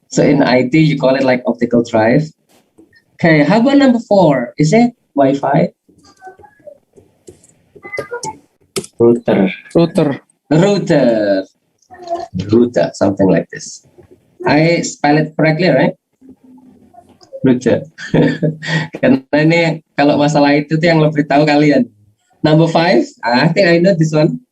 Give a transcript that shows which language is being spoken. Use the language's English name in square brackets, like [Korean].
[English] So in IT, you call it like optical drive. Okay, how about number 4? Is it Wi-Fi? Router. Router, something like this. I spell it correctly, right? Router. [Indonesian] Karena ini kalau masalah itu tuh yang lebih tahu kalian. [English] Number 5, I think I know this one.